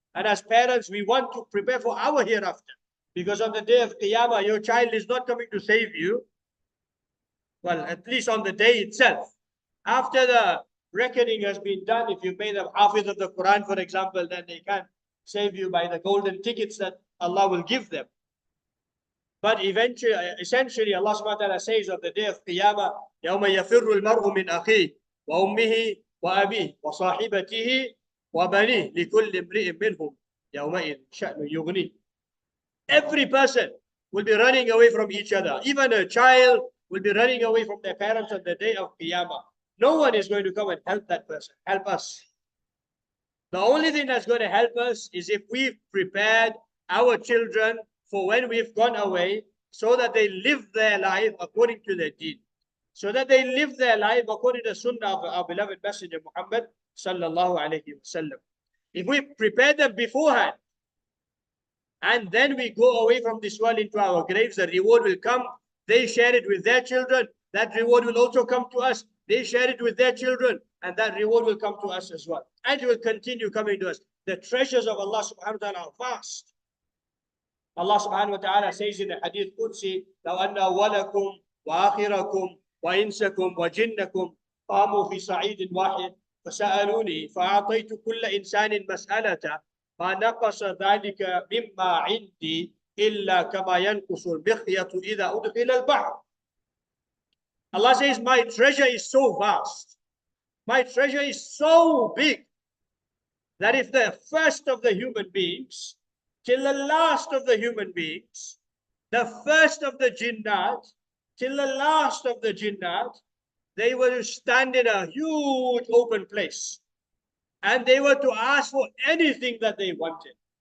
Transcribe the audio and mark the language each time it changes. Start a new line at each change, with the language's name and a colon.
English: And as parents, we want to prepare for our hereafter. Because on the day of Qiyamah, your child is not coming to save you. Well, at least on the day itself. After the reckoning has been done, if you've made them hafiz of the Quran, for example, then they can save you by the golden tickets that Allah will give them. But eventually, essentially, Allah subhanahu wa ta'ala says of the day of Qiyamah,
Arabic: يَوْمَ يَفِرُّ الْمَرْءُ مِنْ أَخِيهِ وَأُمِّهِ وَأَبِيهِ وَصَاحِبَتِهِ وَبَنِيهِ لِكُلِّ امْرِئٍ مِّنْهُمْ يَوْمَئِذٍ شَأْنٌ يُغْنِيهِ.
English: Every person will be running away from each other. Even a child will be running away from their parents on the day of Qiyamah. No one is going to come and help that person, help us. The only thing that's going to help us is if we've prepared our children for when we've gone away, so that they live their life according to their deed. so that they live their life according to the sunnah of our beloved Messenger Muhammad sallallahu alayhi wasallam. If we prepare them beforehand, and then we go away from this world into our graves, the reward will come. They share it with their children. That reward will also come to us. They share it with their children, and that reward will come to us as well. And it will continue coming to us. The treasures of Allah subhanahu wa ta'ala are vast. Allah subhanahu wa ta'ala says in the Hadith Qudsi,
Arabic: لَوْ أَنَّ أَوَّلَكُمْ وَآخِرَكُمْ وَإِنسَكُمْ وَجِنَّكُمْ قَامُوا فِي صَعِيدٍ وَاحِدٍ فَسَأَلُونِي فَأَعْطَيْتُ كُلَّ إِنسَانٍ مَسْأَلَةً ما نقص ذلك مما عندي إلا كما ينقص المخيط إذا أدخل البحر.
English: Allah says, my treasure is so vast, my treasure is so big, that if the first of the human beings till the last of the human beings, the first of the jinnat till the last of the jinnat, they were to stand in a huge open place, and they were to ask for anything that they wanted.